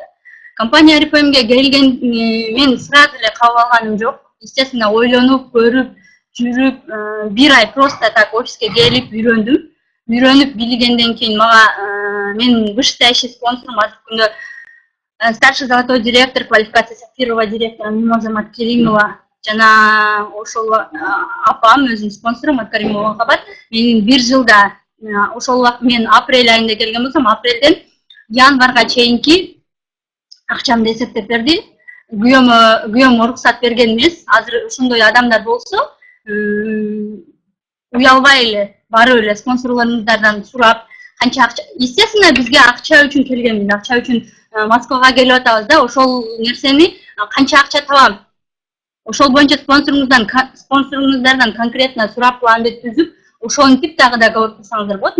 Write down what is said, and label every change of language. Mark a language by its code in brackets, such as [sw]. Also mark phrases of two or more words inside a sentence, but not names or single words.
[ky] Компания РФМге келген мен сразу эле кабыл алганым жок. Естественно, ойлонуп, көрүп, жүрүп, бир ай [ru] просто так [ky] офиске келип үйрөндүм. Үйрөнүп билгенден кийин мага мен [ru] высшая спонсорум [ky] азыркы күндө [ru] старший золотой директор, [ky] квалификациясы [ru] первого директора [ky] Мимоза Маткаримова жана ошол апам өзүнүн спонсору Маткаримова Махабат менин бир жылда ошол убакыт мен апрель айында келген болсом, апрелден январга чейинки акчамды эсептеп берди. Күйөөм уруксат берген эмес. Азыр ушундай адамдар болсо, уялбай эле барып эле спонсорлорунуздардан сурап, канча акча, естественно, бизге акча үчүн келгенмин, акча үчүн Москвага келип атабыз да, ошол нерсени канча акча табам, ошол боюнча спонсоруңуздардан конкретно сурап, планды түзүп, ошентип дагы договор кылсаңыздар болот.